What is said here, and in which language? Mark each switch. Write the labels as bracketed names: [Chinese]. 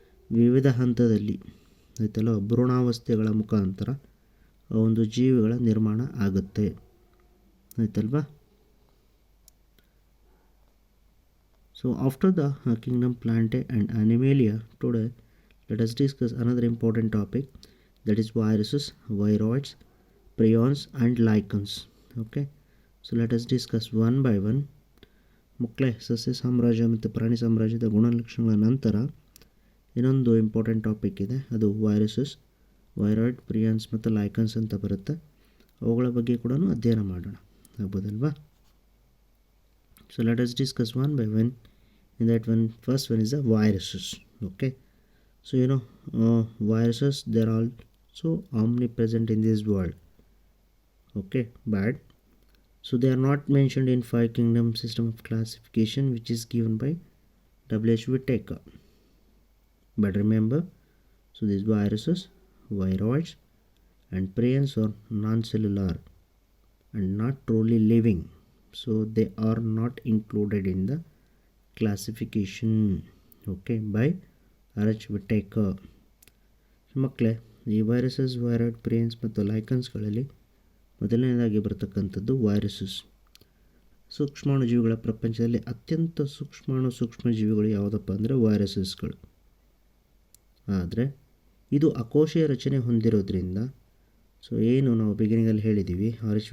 [Kannada] ವಿವಿಧ ಹಂತದಲ್ಲಿ ಆಯ್ತಲ್ಲ ಭ್ರೂಣಾವಸ್ಥೆಗಳ ಮುಖಾಂತರ ಒಂದು ಜೀವಿಗಳ ನಿರ್ಮಾಣ ಆಗುತ್ತೆ. ಆಯ್ತಲ್ವಾ? [English] So after the kingdom Plantae and Animalia, today let us discuss another important topic, that is viruses, viroids, prions and lichens. Okay, so let us discuss one by one. [Kannada] ಮಕ್ಕಳೇ, ಸಸ್ಯ ಸಾಮ್ರಾಜ್ಯ ಮತ್ತು ಪ್ರಾಣಿ ಸಾಮ್ರಾಜ್ಯದ ಗುಣಲಕ್ಷಣಗಳ ನಂತರ ಇನ್ನೊಂದು ಇಂಪಾರ್ಟೆಂಟ್ ಟಾಪಿಕ್ ಇದೆ, ಅದು ವೈರಸಸ್, ವೈರಾಯ್ಡ್, ಪ್ರಿಯಾನ್ಸ್ ಮತ್ತು ಲೈಕನ್ಸ್ ಅಂತ ಬರುತ್ತೆ. ಅವುಗಳ ಬಗ್ಗೆ ಕೂಡ ಅಧ್ಯಯನ ಮಾಡೋಣ, ಆಗ್ಬೋದಲ್ವಾ? [English] So let us discuss one by one. In that one, first one is the viruses. Okay, so viruses, they are also omnipresent in this world. Okay, bad. So they are not mentioned in 5 kingdom system of classification which is given by W.H. Whittaker. But remember, so these viruses, viroids and prions are non-cellular and not truly living. So they are not included in the classification, okay, by R.H. Whittaker. [Kannada] ಮಕ್ಕಳೇ, ಈ viruses, viroid, ಪ್ರಿಯನ್ಸ್ ಮತ್ತು ಲೈಕನ್ಸ್ಗಳಲ್ಲಿ ಮೊದಲನೇದಾಗಿ ಬರ್ತಕ್ಕಂಥದ್ದು viruses. ಸೂಕ್ಷ್ಮಾಣುಜೀವಿಗಳ ಪ್ರಪಂಚದಲ್ಲಿ ಅತ್ಯಂತ ಸೂಕ್ಷ್ಮಜೀವಿಗಳು ಯಾವುದಪ್ಪ ಅಂದರೆ ವೈರಸಸ್ಗಳು. ಆದರೆ ಇದು ಅಕೋಶೀಯ ರಚನೆ ಹೊಂದಿರೋದ್ರಿಂದ, ಸೊ ಏನು ನಾವು ಬಿಗಿನಿಂಗಲ್ಲಿ ಹೇಳಿದ್ದೀವಿ ಆರ್.ಎಚ್.